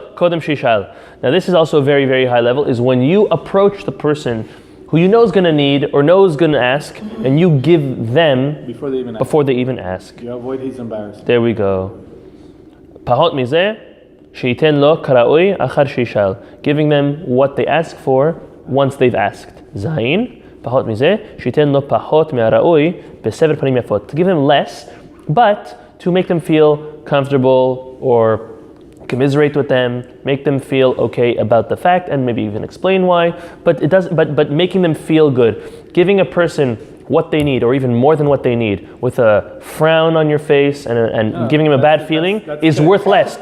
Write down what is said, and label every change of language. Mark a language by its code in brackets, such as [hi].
[en] Now this is also very, very high level, is when you approach the person who you know is going to need or knows is going to ask, and you give them before they even ask. You avoid his embarrassment. There we go. Giving them what they ask for once they've asked. Zayin. [he] פחות מזה, שייתן לו פחות מהראוי בסבר פנים יפות. [en] To give them less, but to make them feel comfortable or commiserate with them, make them feel okay about the fact, and maybe even explain why. But it does. But making them feel good, giving a person what they need, or even more than what they need, with a frown on your face and giving them a bad feeling is worth less.